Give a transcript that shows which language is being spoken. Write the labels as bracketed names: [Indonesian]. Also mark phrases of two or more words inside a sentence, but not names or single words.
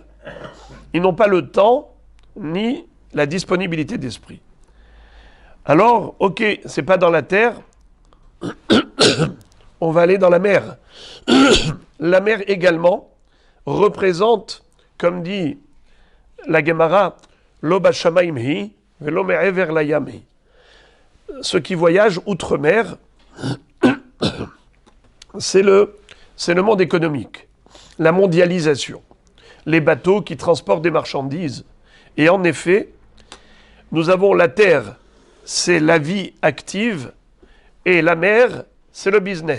[French] Ils n'ont pas le temps ni la disponibilité d'esprit. Alors, ok, c'est pas dans la terre, on va aller dans la mer. La mer également représente, comme dit la Gemara, [Hebrew] לא בשמים היא ולא מעבר לים היא. [French] Ceux qui voyagent outre-mer, c'est le monde économique, la mondialisation, les bateaux qui transportent des marchandises. Et en effet, nous avons la terre, c'est la vie active, et la mer, c'est le business.